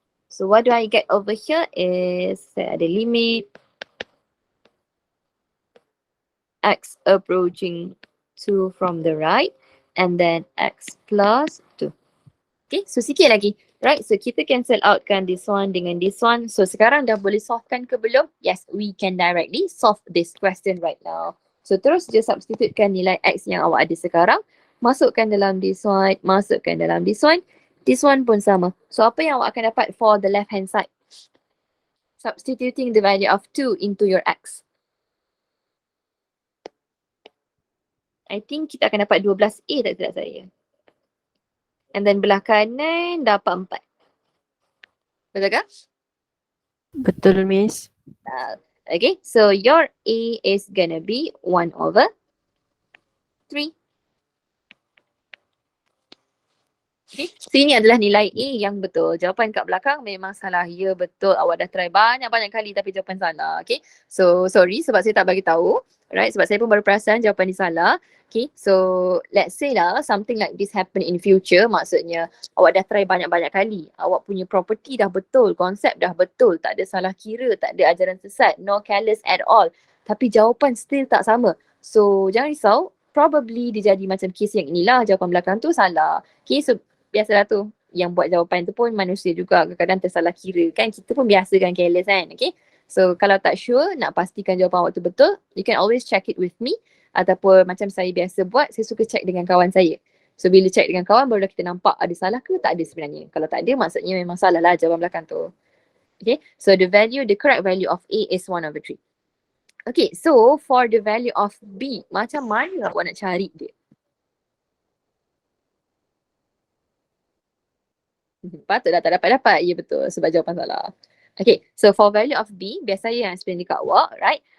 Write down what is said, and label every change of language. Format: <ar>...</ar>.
<en>So what do I get over here is</en> <ms>saya ada</ms> <en>limit X approaching 2 from the right and then X plus 2. Okay, so</en> <ms>sikit lagi. Right, so kita cancel outkan this one dengan this one. So sekarang dah boleh solvekan ke belum?</ms> <en>Yes, we can directly solve this question right now.</en> <ms>So terus je substitutekan nilai X yang awak ada sekarang. Masukkan dalam this one, masukkan dalam this one.</ms> <en>This one</en> <ms>pun sama.</ms> <en>So</en> <ms>apa yang awak akan dapat</ms> <en>for the left hand side? Substituting the value of 2 into your X. I think</en> <ms>kita akan dapat 12A tak silap saya. And then belah kanan dapat 4. Betul ke? Betul, Miss.</ms> <en>Okay, so your A is gonna be 1 over 3.</en> <ms>Okay, so ini adalah nilai A yang betul. Jawapan kat belakang memang salah. Ya, betul. Awak dah try banyak-banyak kali tapi jawapan salah. Okay, so sorry sebab saya tak bagi tahu. Right, sebab saya pun baru perasan jawapan ni salah.</ms> <en>Okay, so let's say lah something like this happen in future.</en> <ms>Maksudnya awak dah try banyak-banyak kali. Awak punya property dah betul, konsep dah betul. Tak ada salah kira, tak ada ajaran sesat,</ms> <en>no careless at all.</en> <ms>Tapi jawapan still tak sama. So jangan risau, probably dia jadi macam case yang inilah, jawapan belakang tu salah. Okay, so biasalah tu. Yang buat jawapan tu pun manusia juga, kadang-kadang tersalah kira kan. Kita pun biasa kan careless kan. Okay, so kalau tak sure nak pastikan jawapan awak tu betul,</ms> <en>you can always check it with me.</en> <ms>Ataupun macam saya biasa buat, saya suka check dengan kawan saya. So bila check dengan kawan barulah kita nampak ada salah ke tak ada sebenarnya. Kalau tak ada maksudnya memang salah lah jawapan belakang tu.</ms> <en>Okay, so the correct value of A is 1 over 3. Okay, so for the value of B,</en> <ms>macam mana awak nak cari dia? Patutlah tak dapat-dapat. Ya betul, sebab jawapan salah. Okay, so</ms> <en>for value of B,</en> <ms>biasa saya yang explain dekat awak, right?</ms>